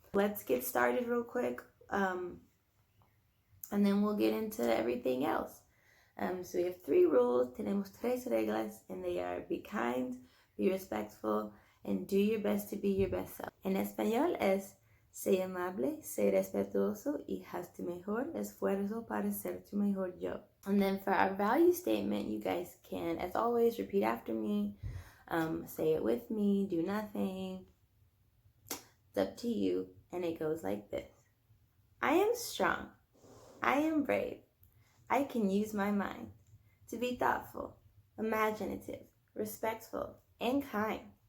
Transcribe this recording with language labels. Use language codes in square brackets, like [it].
[en] Let's get started real quick, and then we'll get into everything else. So we have 3 rules. Tenemos 3 reglas, and they are be kind, be respectful, and do your best to be your best self. [es] En español es sé amable, sé respetuoso y haz tu mejor esfuerzo para ser tu mejor yo. [en] And then for our value statement, you guys can, as always, repeat after me. Say it with me, do nothing. It's up to you, and it goes like this. I am strong. I am brave. I can use my mind to be thoughtful, imaginative, respectful, and kind.